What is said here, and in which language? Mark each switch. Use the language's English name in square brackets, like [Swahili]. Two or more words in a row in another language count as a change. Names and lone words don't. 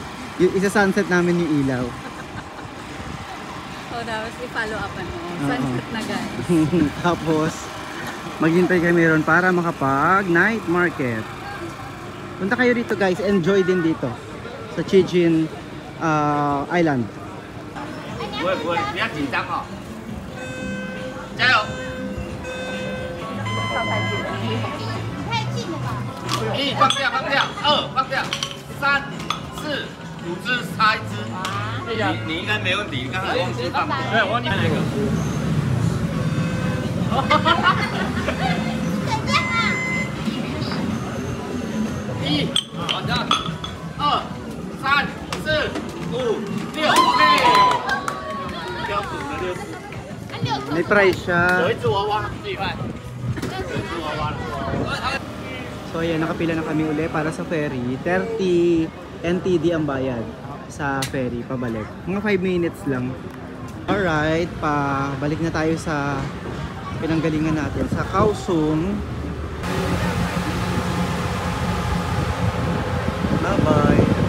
[Filipino] Yung isa sunset namin yung ilaw. O, tapos i-follow up sunset na guys. Tapos maghintay kami ron para makapag [English] night market. [Filipino] Punta kayo dito guys, enjoy din dito sa Chijin Island. [Chinese] 不会不会，不要紧张哦，加油！一放掉放掉，2放掉，3、4、5只插一只，你应该没问题，刚才忘记放，对，我忘记那个。1，好的，2、3、4、5、6，嘿，标准的6只。 [Filipino] May price siya. [Chinese] 有一只娃娃，自己卖。有一只娃娃了。 [Filipino] So ayan, nakapila na kami uli para sa ferry. 30 NTD ang bayad sa ferry pabalik. Mga 5 minutes lang. Alright, pabalik na tayo sa pinanggalingan natin sa Kaohsiung. [English] Bye bye.